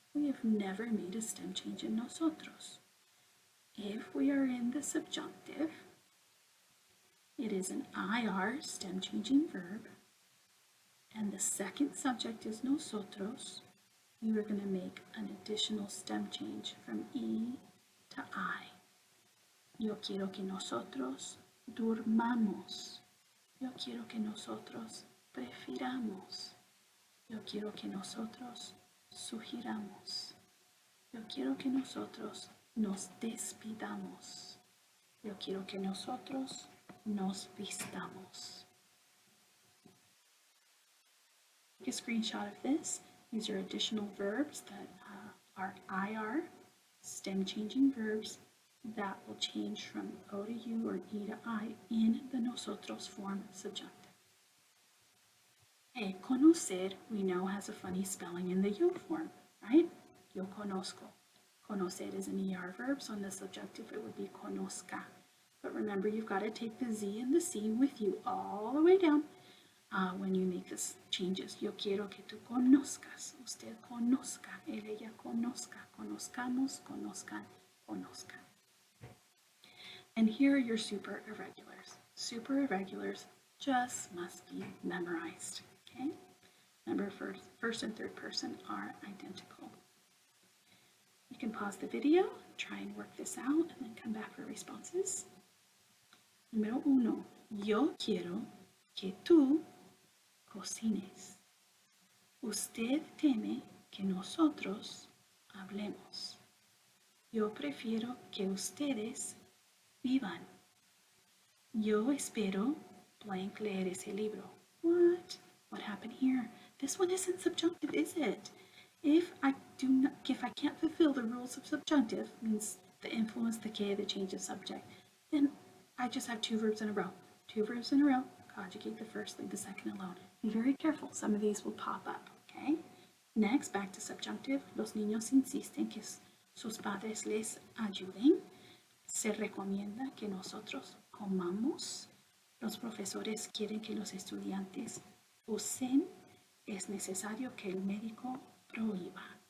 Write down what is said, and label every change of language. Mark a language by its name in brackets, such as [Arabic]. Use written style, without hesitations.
[English] We have never made a stem change in nosotros. If we are in the subjunctive, it is an IR stem changing verb, and the second subject is nosotros. You are going to make an additional stem change from E to I. [Spanish] Yo quiero que nosotros durmamos. Yo quiero que nosotros prefiramos. Yo quiero que nosotros sugiramos. Yo quiero que nosotros nos despidamos. Yo quiero que nosotros nos vistamos. [English] Take a screenshot of this. These are additional verbs that are IR, stem changing verbs that will change from O to U or E to I in the nosotros form subjunctive. Okay, conocer, we know, has a funny spelling in the yo form, right? [Spanish] Yo conozco. [English] Conocer is an ER verb, so in the subjunctive it would be conozca. But remember, you've got to take the Z and the C with you all the way down when you make these changes. [Spanish] Yo quiero que tú conozcas, usted conozca, él, ella conozca, conozcamos, conozcan, conozcan. [English] And here are your super irregulars. Super irregulars just must be memorized, okay? Remember, first and third person are identical. You can pause the video, try and work this out, and then come back for responses. [Spanish] Número 1. Yo quiero que tú cocines. Usted teme que nosotros hablemos. Yo prefiero que ustedes vivan. Yo espero blank leer ese libro. [English] What? What happened here? This one isn't subjunctive, is it? If I can't fulfill the rules of subjunctive, means the influence, the que, the change of subject, then I just have two verbs in a row. Two verbs in a row, conjugate the first, leave the second alone. Be very careful, some of these will pop up, okay? Next, back to subjunctive. [Spanish] Los niños insisten que sus padres les ayuden. Se recomienda que nosotros comamos. Los profesores quieren que los estudiantes usen. Es necesario que el médico prohíba.